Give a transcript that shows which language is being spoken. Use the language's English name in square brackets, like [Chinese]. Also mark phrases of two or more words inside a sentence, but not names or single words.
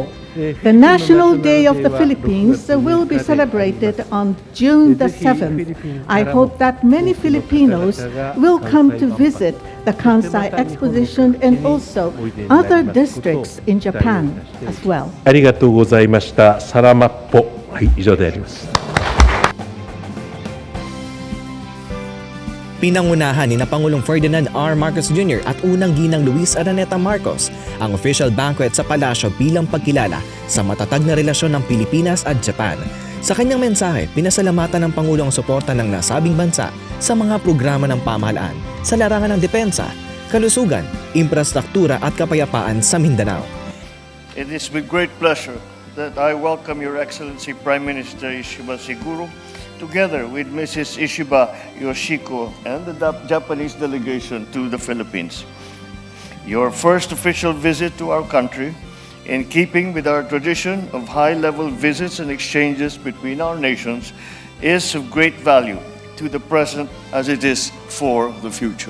[English] The National Day of the Philippines will be celebrated on June the 7th. I hope that many Filipinos will come to visit the Kansai Exposition and also other districts in Japan as well. [Japanese] ありがとうございました。サラマッポ。はい、以上であります。 [Filipino] Pinangunahan ni na Pangulong Ferdinand R. Marcos Jr. at unang ginang Luis Araneta Marcos ang official banquet sa palasyo bilang pagkilala sa matatag na relasyon ng Pilipinas at Japan. Sa kanyang mensahe, pinasalamatan ng Pangulo ang suporta ng nasabing bansa sa mga programa ng pamahalaan sa larangan ng depensa, kalusugan, infrastruktura at kapayapaan sa Mindanao. [English] It is with great pleasure that I welcome Your Excellency Prime Minister Ishiba Siguro together with Mrs. Ishiba Yoshiko and the Japanese delegation to the Philippines. Your first official visit to our country, in keeping with our tradition of high-level visits and exchanges between our nations, is of great value to the present as it is for the future.